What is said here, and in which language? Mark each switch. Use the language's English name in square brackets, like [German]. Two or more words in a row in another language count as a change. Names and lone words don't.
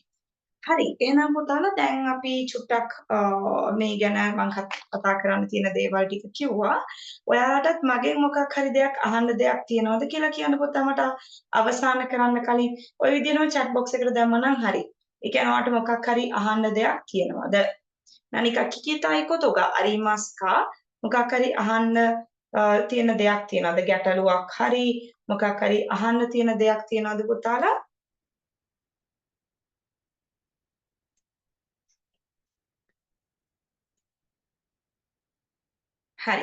[Sinhala] හරි එහෙනම් පුතාලා දැන් අපි චුට්ටක් මේ ගැන මම කතා කරන්න තියෙන දේවල් ටික කිව්වා. ඔයාලටත් මගෙන් මොකක් හරි දෙයක් අහන්න දෙයක් තියෙනවද කියලා කියන්න පුතා මට අවසන් කරන්න කලින් ওই විදිහටම [English] chat box [Sinhala] එකට දැම්මනම් හරි. ඒ කියන්නේ ඔයාලට මොකක් හරි අහන්න දෙයක් තියෙනවද? [Japanese] 何か聞きたいことがありますか? [Sinhala] මොකක් හරි අහන්න තියෙන දෙයක් තියෙනවද? ගැටලුවක් හරි මොකක් හරි අහන්න තියෙන දෙයක් තියෙනවද පුතාලා? හරි.